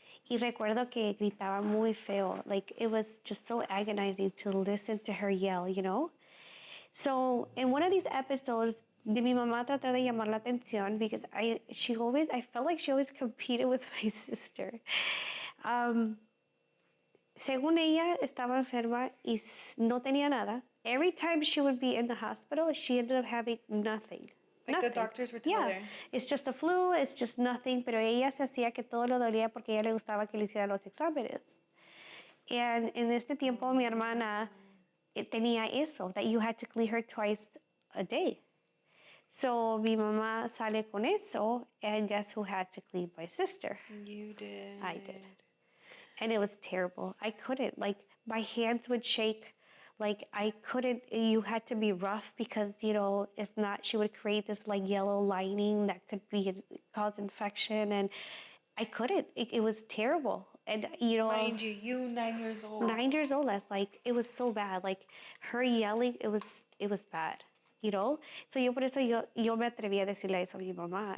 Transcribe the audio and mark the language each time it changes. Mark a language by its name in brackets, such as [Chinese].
[Spanish] Y recuerdo que gritaba muy feo. [English] Like, it was just so agonizing to listen to her yell. So in one of these episodes, [Spanish] de mi mamá tratar de llamar la atención, [English] because I felt like she always competed with my sister. [Spanish] Según ella, estaba enferma y no tenía nada. [English] Every time she would be in the hospital, she ended up having nothing. Like nothing. the doctors would tell her. It's just a flu, it's just nothing. [Spanish] Pero ella se hacía que todo lo dolía porque a ella le gustaba que le hicieran los exámenes. [English] And [Spanish] en este tiempo, mi hermana tenía eso, [English] that you had to clean her twice a day. So [Spanish] mi mamá sale con eso, [English] and guess who had to clean my sister? You did. I did. And it was terrible. I couldn't. Like, my hands would shake. Like, I couldn't. You had to be rough because, if not, she would create this, like, yellow lining that could cause infection. And I couldn't. It was terrible. And, Mind you 9 years old. 9 years old, it was so bad. Like, her yelling, it was bad. [Spanish] So por eso yo me atreví a decirle eso a mi mamá.